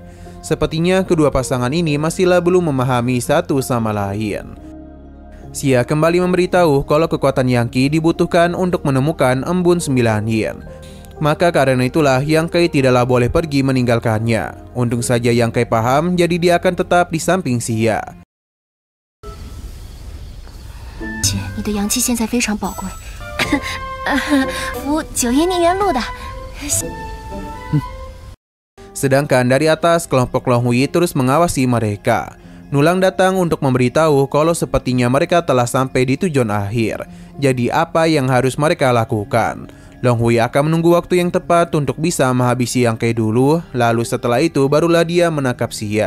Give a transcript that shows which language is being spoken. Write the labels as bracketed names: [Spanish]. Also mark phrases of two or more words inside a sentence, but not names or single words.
[Indonesian] Sepertinya kedua pasangan ini masihlah belum memahami satu sama lain. Xia kembali memberitahu kalau kekuatan Yang Qi dibutuhkan untuk menemukan embun 9 yin. Maka karena itulah Yang Kai tidaklah boleh pergi meninggalkannya. Untung saja Yang Kai paham, jadi dia akan tetap di samping Xia. [Chinese] 姐，你的阳气现在非常宝贵。我9叶逆元录的。 [Indonesian] Sedangkan dari atas, kelompok Long Hui terus mengawasi mereka. Nulang datang untuk memberitahu kalau sepertinya mereka telah sampai di tujuan akhir. Jadi apa yang harus mereka lakukan? Long Hui akan menunggu waktu yang tepat untuk bisa menghabisi Yang Kai dulu, lalu setelah itu barulah dia menangkap Xia.